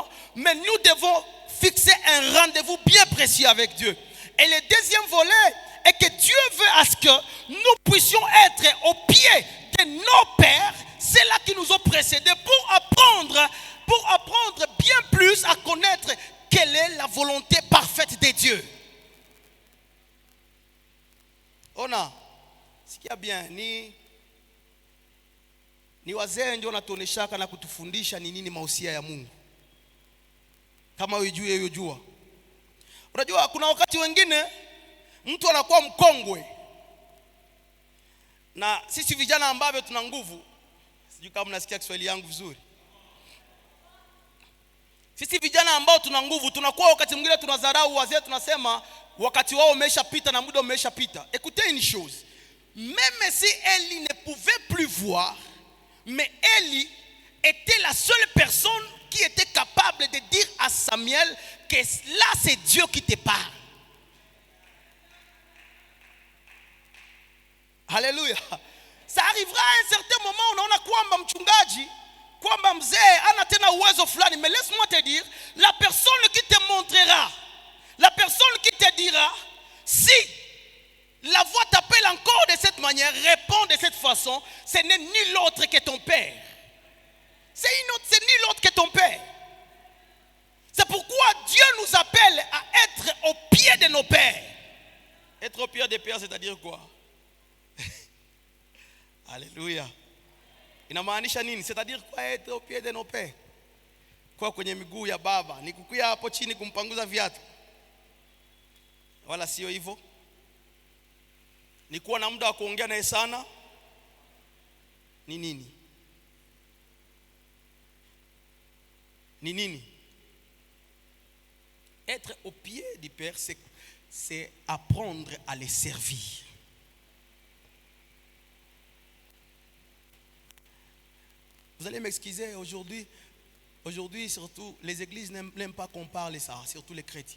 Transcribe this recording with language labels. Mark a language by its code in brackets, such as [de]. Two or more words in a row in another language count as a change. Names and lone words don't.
[fr] Mais nous devons fixer un rendez-vous bien précis avec Dieu. Et le deuxième volet est que Dieu veut à ce que nous puissions être au pied de nos pères, ceux-là qui nous ont précédés, pour apprendre bien plus à connaître quelle est la volonté parfaite de Dieu. [sw] Ona, sikia bien, ni wazee ndio wanatuoneshaka na kutufundisha ni nini mausia ya Mungu. Kama ujue. Unajua kuna wakati wengine mtu anakuwa mkongwe. Na sisi vijana ambao tuna nguvu, sijui kama mnasikia Kiswahili yangu vizuri. Sisi vijana ambao tuna nguvu, tunakuwa wakati mwingine tunadharau wazee, tunasema wakati wao umeshapita na muda umeshapita. [fr] Écoutez une chose, même si Élie ne pouvait plus voir, mais Élie était la seule personne qui était capable de dire à Samuel que là c'est Dieu qui te parle. Alléluia. Ça arrivera à un certain moment où [sw] unaona kwamba mchungaji, kwamba mzee ana tena uwezo fulani, [fr] mais laisse-moi te dire, la personne qui te montrera, la personne qui te dira si la voix t'appelle encore de cette manière, réponds de cette façon, ce n'est nul autre que ton père. C'est nul autre que ton père. C'est pourquoi Dieu nous appelle à être au pied de nos pères. Être au pied des pères, c'est-à-dire quoi? Alléluia. [sw] Inamaanisha nini? [fr] C'est-à-dire quoi être au pied de nos pères? [sw] Kwa kwenye miguu ya baba, ni kukuya hapo chini kumpanguza viatu? Wala sio hivyo. Ni kuwa na muda wa kuongea naye sana? Ni nini? Ni nini? [fr] Être au pied du Père, c'est apprendre à les servir. Vous allez m'excuser, aujourd'hui surtout, les églises n'aiment pas qu'on parle de ça, surtout les chrétiens.